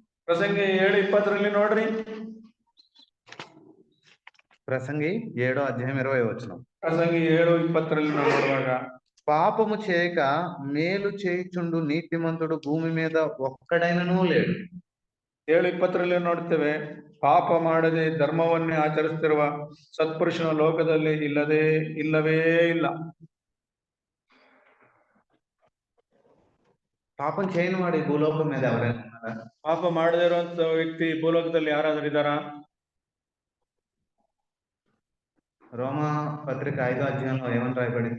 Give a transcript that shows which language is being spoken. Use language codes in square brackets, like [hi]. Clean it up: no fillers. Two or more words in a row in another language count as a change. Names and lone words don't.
[kn] ಪ್ರಸಂಗಿ 7:20 ನೋಡ್ರಿ. [te] ప్రసంగి 7వ అధ్యాయం 20వ వచనం. [kn] ಪ್ರಸಂಗಿ 7:20 ನಾವು ನೋಡುವಾಗ, [te] పాపము చేయక మేలు చేయుచుండు నీతిమంతుడు భూమి మీద ఒక్కడైననೂ లేడు. [kn] 7:20 ನೋಡ್ತೇವೆ, ಪಾಪ ಮಾಡದೆ ಧರ್ಮವನ್ನೇ ಆಚರಿಸುತ್ತಿರುವ ಸತ್ಪುರುಷನ ಲೋಕದಲ್ಲಿ ಇಲ್ಲವೇ ಇಲ್ಲ. [te] పాపం చేయని వాడు ఈ భూలోకం మీద ఎవరైనా ఉన్నారా? [kn] ಪಾಪ ಮಾಡದೇ ಇರುವಂತ ವ್ಯಕ್ತಿ ಭೂಲೋಕದಲ್ಲಿ ಯಾರಾದ್ರೂ ಇದ್ದಾರಾ? [te] రోమా పత్రిక 5వ అధ్యాయంలో ఏమని రాయబడింది?